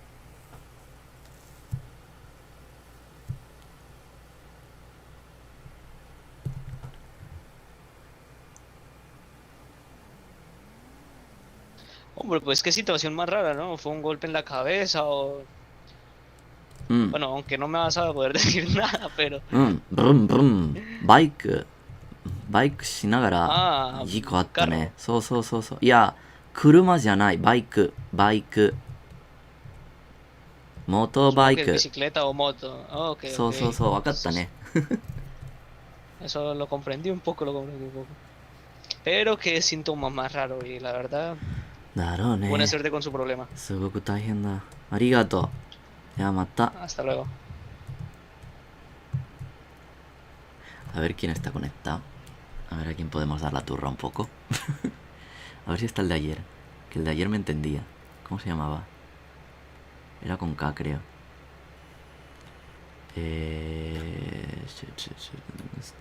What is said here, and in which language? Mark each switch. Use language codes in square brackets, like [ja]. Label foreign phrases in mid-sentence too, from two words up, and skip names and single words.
[es] Hombre, pues qué situación más rara, ¿no? ¿Fue un golpe en la cabeza o...? Bueno, aunque no me vas a poder decir nada, pero... Brum brum. [ja] Bike しながらあー事故あったね。そうそうそうそう。いや、車じゃない。バイク。モートバイ [es] que [ja] ク。 [es] bicicleta o moto. Ah, ok, [ja] そう [es] ok. [ja] そうそう。わかったね。 [es] Eso lo comprendí un poco, lo comprendí un poco. Pero qué síntoma más raro y la verdad, [ja] だろうね。 [es] buena suerte con su problema. [ja] すごく大変だ。ありがとう。いや、また。 [es] Hasta luego. A ver quién está conectado. A ver a quién podemos dar la turra un poco. A ver si está el de ayer. Que el de ayer me entendía. ¿Cómo se llamaba? Era con K, creo. ¿Dónde está?